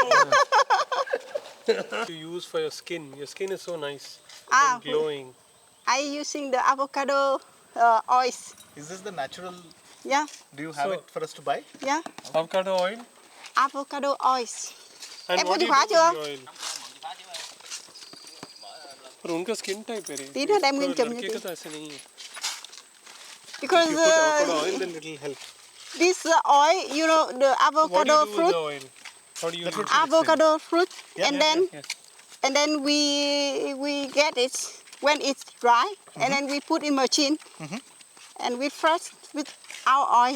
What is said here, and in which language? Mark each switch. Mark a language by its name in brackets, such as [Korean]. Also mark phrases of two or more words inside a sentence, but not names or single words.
[English] You use for your skin. Your skin is so nice Ah, and glowing. I using the avocado oils. Is this the natural? Yeah, Do you have it for us to buy? yeah, Avocado oil. avocado oils. And Em what [Vietnamese] có [English] do [Vietnamese] chìa [English] you [Vietnamese] khóa [English] do [Vietnamese] chưa? [English] with the oil? [Hindi] पर उनका [English] skin type [Hindi] है रे. [Vietnamese] Tí nữa đem nguyên chùm cho [Hindi] लड़के [Vietnamese] chị. [Hindi] का तो ऐसे नहीं है. [English] Because If you put avocado oil, then it will help. this oil, you know, the What do avocado you do with fruit, the oil? How do you use it? avocado fruit, and then Yes. and then we get it when it's dry, and then we put in machine, and we fresh with our oil.